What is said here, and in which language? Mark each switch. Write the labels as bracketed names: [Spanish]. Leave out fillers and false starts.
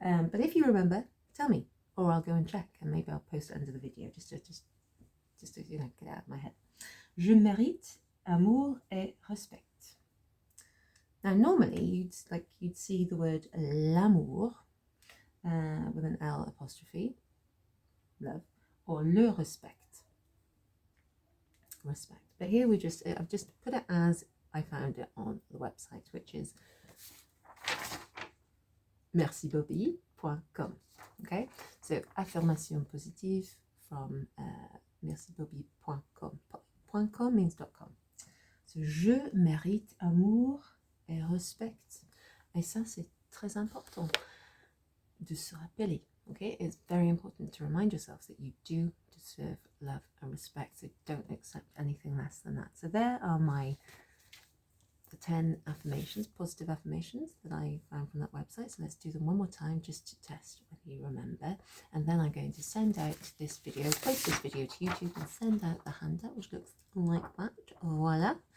[English] But if you remember, tell me, or I'll go and check, and maybe I'll post it under the video just to you know, get it out of my head. [French] Je mérite amour et respect. [English] Now, normally you'd see the word l'amour with an L apostrophe, love, or le respect. Respect. But here I've just put it as I found it on the website, which is merci-beaucoup.com. Okay, so affirmation positive from merci-beaucoup.com. .com means .com. [French] So je mérite amour et respect. Et ça, c'est très important de se rappeler. [English] Okay, it's very important to remind yourselves that you do deserve love and respect. So don't accept anything less than that. So there are the 10 affirmations, positive affirmations that I found from that website. So let's do them one more time just to test whether you remember. And then I'm going to send out this video, post this video to YouTube and send out the handout, which looks like that. Voila.